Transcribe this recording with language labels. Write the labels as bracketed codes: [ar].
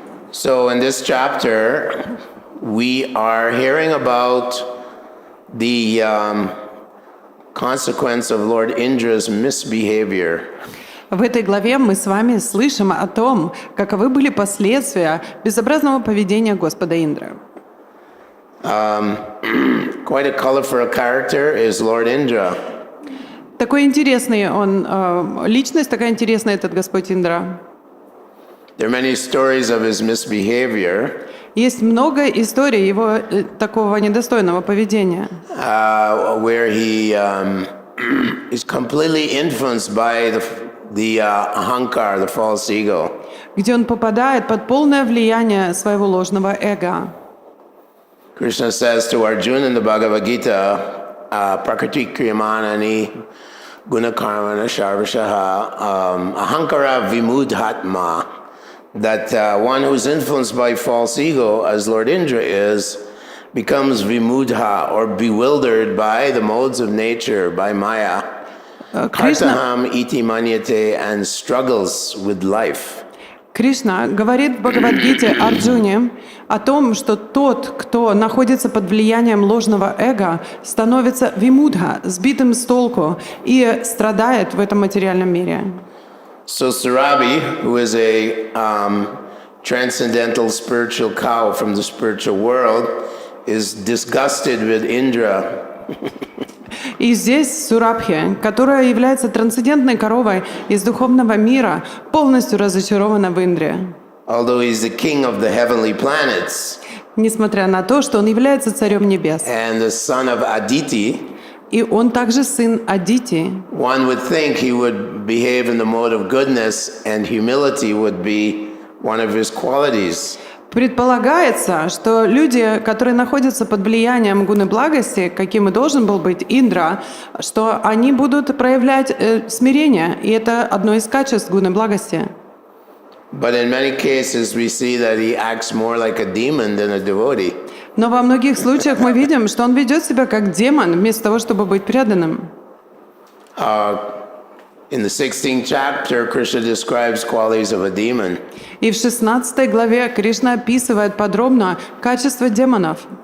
[en] So in this chapter, we are hearing about the consequence of Lord Indra's misbehavior. [ru] В этой главе мы с вами слышим о том, каковы были последствия безобразного поведения Господа Индры. [en] Quite a colorful character is Lord Indra. [ru] Такой интересный он, личность такая интересная, этот Господь Индра. [en] There are many stories of his misbehavior, [ru] Есть много историй его такого недостойного поведения, [en] where he is completely influenced by the ahankar, the false ego. [ru] где он попадает под полное влияние своего ложного эго. [en] Krishna says to Arjuna in the Bhagavad Gita, [sa] Prakriti Kriyamanani Gunakarmana Sharvashaha Ahankara Vimudhatma, [en] that one who's influenced by false ego, as Lord Indra is, becomes vimudha, or bewildered by the modes of nature, by Maya, [sa] kartaham iti manyate, [en] and struggles with life. [ru] Кришна говорит в Бхагавад-гите Арджуне о том, что тот, кто находится под влиянием ложного эго, становится вимудха, сбитым с толку, и страдает в этом материальном мире. [en] So Surabi, who is a transcendental spiritual cow from the spiritual world, is disgusted with Indra. [ru] И здесь Сурабхи, которая является трансцендентной коровой из духовного мира, полностью разочарована в Индре. [en] Although he's the king of the heavenly planets [ru] Несмотря на то, что он является царем небес. [en] and the son of Aditi, [ru] И он также сын Адити. [en] one would think he would behave in the mode of goodness, and humility would be one of his qualities. [ru] Предполагается, что люди, которые находятся под влиянием гуны благости, каким и должен был быть Индра, что они будут проявлять смирение, и это одно из качеств гуны благости. [en] But in many cases, we see that he acts more like a demon than a devotee. [ru] Но во многих случаях мы видим, что он ведет себя как демон, вместо того, чтобы быть преданным. [en] In the 16th chapter, Krishna describes qualities of a demon. [ru] И в 16 главе Кришна описывает подробно качества демонов.